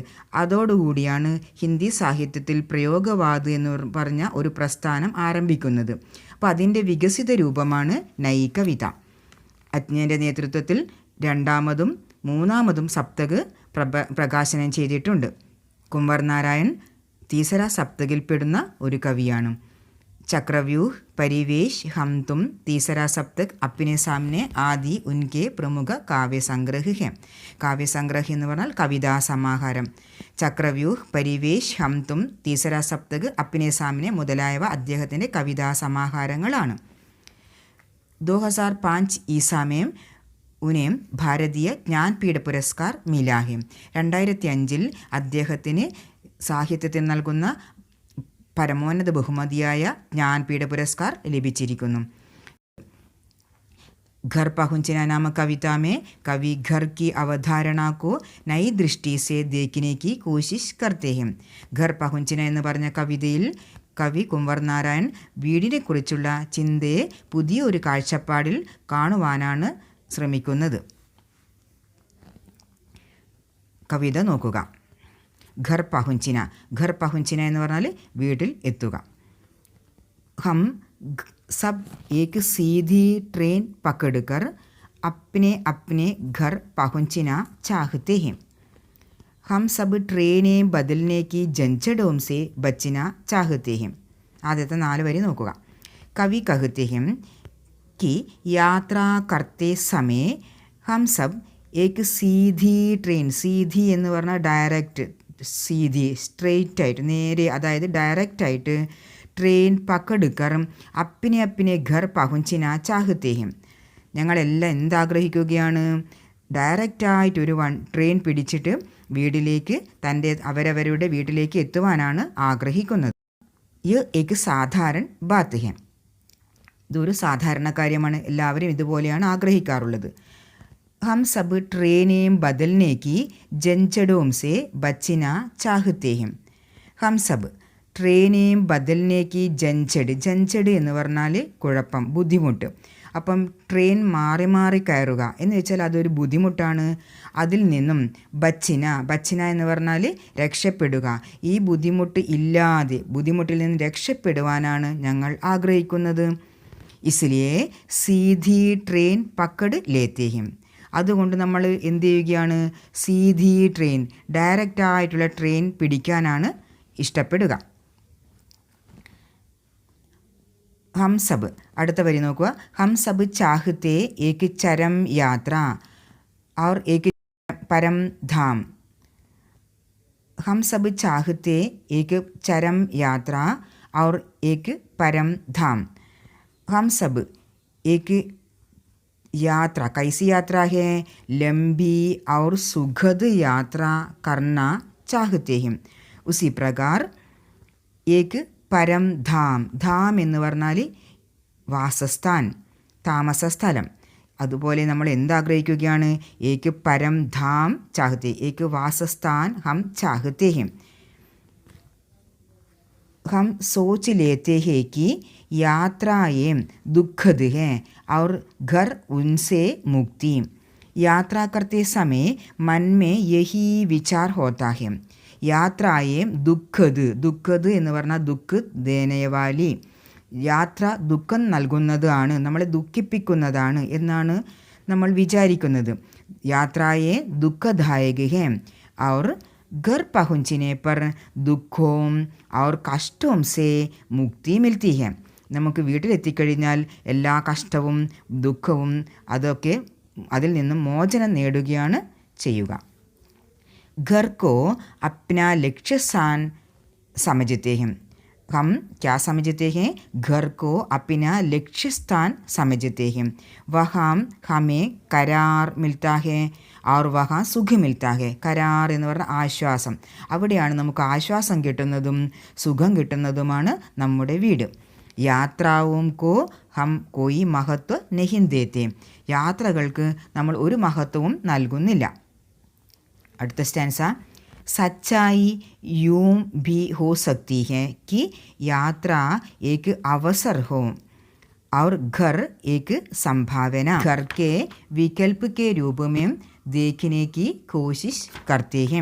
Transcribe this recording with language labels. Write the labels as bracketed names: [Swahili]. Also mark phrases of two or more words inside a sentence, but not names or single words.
[Malayalam] അതോടുകൂടിയാണ് ഹിന്ദി സാഹിത്യത്തിൽ പ്രയോഗവാദ് എന്ന് പറഞ്ഞ ഒരു പ്രസ്ഥാനം ആരംഭിക്കുന്നത്. അപ്പോൾ അതിൻ്റെ വികസിത രൂപമാണ് നൈ കവിത. അജ്ഞേൻ്റെ നേതൃത്വത്തിൽ 2ാമതും 3ാമതും സപ്തക് പ്രകാശനം ചെയ്തിട്ടുണ്ട്. കുംവർ നാരായൺ തീസര സപ്തകിൽപ്പെടുന്ന ഒരു കവിയാണ്. [Hindi] चक्रव्यूह, परिवेश, हम तुम, तीसरा सप्तक, अपने सामने आदि उनके प्रमुख काव्य संग्रह हैं. काव्य संग्रह [Malayalam] എന്ന് പറഞ്ഞാൽ കവിതാ സമാഹാരം. ചക്രവ്യൂഹ്, പരിവേഷ്, ഹം തും, തീസര സപ്തക്, അപ്നെ സാമനെ മുതലായവ അദ്ദേഹത്തിൻ്റെ കവിതാ സമാഹാരങ്ങളാണ്. [Hindi] 2005 ईसा में उन्हें भारतीय ज्ञानपीठ पुरस्कार मिला है. [Malayalam] 2005 അദ്ദേഹത്തിന് സാഹിത്യത്തിൽ നൽകുന്ന പരമോന്നത ബഹുമതിയായ ജ്ഞാൻപീഠ പുരസ്കാർ ലഭിച്ചിരിക്കുന്നു. [Hindi] घर पहुंचना नामक कविता में कवि घर की अवधारणा को नई दृष्टि से देखने की कोशिश करते हैं. घर पहुंचना [Malayalam] എന്ന് പറഞ്ഞ കവിതയിൽ കവി കുംവർ നാരായൺ വീടിനെ കുറിച്ചുള്ള ചിന്തയെ പുതിയൊരു കാഴ്ചപ്പാടിൽ കാണുവാനാണ് ശ്രമിക്കുന്നത്. കവിത നോക്കുക. [Hindi] घर पहुंचना. घर पहुंचना [Malayalam] എന്ന് പറഞ്ഞാൽ വീട്ടിൽ എത്തുക. [Hindi] हम सब एक सीधी ट्रेन पकड़कर अपने अपने घर पहुंचना चाहते हैं. हम सब ट्रेनें बदलने की झंझटों से बचना चाहते हैं. [Malayalam] ആദ്യത്തെ 4 വരി നോക്കുക. [Hindi] कवि कहते हैं कि यात्रा करते समय हम सब एक सीधी ट्रेन. [Malayalam] सीधी എന്ന് പറഞ്ഞാൽ ഡയറക്റ്റ്, സീതി, സ്ട്രെയിറ്റ് ആയിട്ട്, നേരെ, അതായത് ഡയറക്റ്റ് ആയിട്ട് [Hindi] ट्रेन पकड़कर अपने अपने घर पहुंचना चाहते. [Malayalam] ഞങ്ങളെല്ലാം എന്താഗ്രഹിക്കുകയാണ്? ഡയറക്റ്റായിട്ടൊരു ട്രെയിൻ പിടിച്ചിട്ട് വീട്ടിലേക്ക്, അവരവരുടെ വീട്ടിലേക്ക് എത്തുവാനാണ് ആഗ്രഹിക്കുന്നത്. [Hindi] यह एक साधारण बात है. [Malayalam] ഇതൊരു സാധാരണ കാര്യമാണ്. എല്ലാവരും ഇതുപോലെയാണ് ആഗ്രഹിക്കാറുള്ളത്. [Hindi] हम सब ट्रेनें बदलने की झंझटों से बचना चाहते हैं. हम सब ट्रेनें बदलने की झंझट. [Malayalam] झंझट എന്ന് പറഞ്ഞാൽ കുഴപ്പം, ബുദ്ധിമുട്ട്. അപ്പം ട്രെയിൻ മാറി മാറി കയറുക എന്ന് വെച്ചാൽ അതൊരു ബുദ്ധിമുട്ടാണ്. അതിൽ നിന്നും ബച്ചിന എന്ന് പറഞ്ഞാൽ രക്ഷപ്പെടുക. ഈ ബുദ്ധിമുട്ടിൽ നിന്ന് രക്ഷപ്പെടുവാനാണ് ഞങ്ങൾ ആഗ്രഹിക്കുന്നത്. [Hindi] इसलिए सीधी ट्रेन पकड़ लेते हम. [Malayalam] അതുകൊണ്ട് നമ്മൾ എന്ത് ചെയ്യുകയാണ്? [Hindi] सीधी ट्रेन, [Malayalam] ഡയറക്റ്റായിട്ടുള്ള ട്രെയിൻ പിടിക്കാനാണ് ഇഷ്ടപ്പെടുക. [Hindi] हम सब. [Malayalam] അടുത്ത വരി നോക്കുക. [Hindi] हम सब चाहते एक चरम यात्रा और एक परम धाम. हम सब चाहते एक चरम यात्रा और एक परम धाम. हम सब एक यात्रा, कैसी यात्रा है? लंबी और सुखद यात्रा करना चाहते हैं. उसी प्रकार एक परम धाम. [Malayalam] धाम എന്ന് പറഞ്ഞാൽ വാസസ്ഥാൻ, താമസസ്ഥലം. അതുപോലെ നമ്മൾ എന്താഗ്രഹിക്കുകയാണ്? [Hindi] एक परम धाम चाहते, एक वासस्थान हम चाहते हैं. हम सोच लेते हैं कि यात्राएं दुखद हैं और घर उनसे मुक्ति. यात्रा करते समय मन में यही विचार होता है. यात्राएं दुःखद [Malayalam] എന്ന് പറഞ്ഞാൽ [Hindi] दुःख देनेवाली. [Malayalam] യാത്ര ദുഃഖം നൽകുന്നതാണ്, നമ്മളെ ദുഃഖിപ്പിക്കുന്നതാണ് എന്നാണ് നമ്മൾ വിചാരിക്കുന്നത്. [Hindi] यात्राएं दुःखदायक है और घर पहुंचने पर दुखों और कष्टों से मुक्ति मिलती है. [Malayalam] നമുക്ക് വീട്ടിലെത്തിക്കഴിഞ്ഞാൽ എല്ലാ കഷ്ടവും ദുഃഖവും അതൊക്കെ അതിൽ നിന്നും മോചനം നേടുകയാണ് ചെയ്യുക. [Hindi] घर को अपना लक्ष्य स्थान समझते हैं. हम क्या समझते हैं, घर को अपना लक्ष्य स्थान समझते हैं. वहाँ हमें करार मिलता है और वहाँ सुख मिलता है. [Malayalam] കരാർ എന്ന് പറഞ്ഞാൽ ആശ്വാസം. അവിടെയാണ് നമുക്ക് ആശ്വാസം കിട്ടുന്നതും സുഖം കിട്ടുന്നതുമാണ് നമ്മുടെ വീട്. [Hindi] यात्राओं को हम कोई महत्व नहीं देते. [Malayalam] യാത്രകൾക്ക് നമ്മൾ ഒരു മഹത്വവും നൽകുന്നില്ല. അടുത്ത സ്റ്റാൻസ. [Hindi] सच्चाई यूं भी हो सकती है कि यात्रा एक अवसर हो और घर एक संभावना. घर के विकल्प के रूप में देखने की कोशिश करते हैं.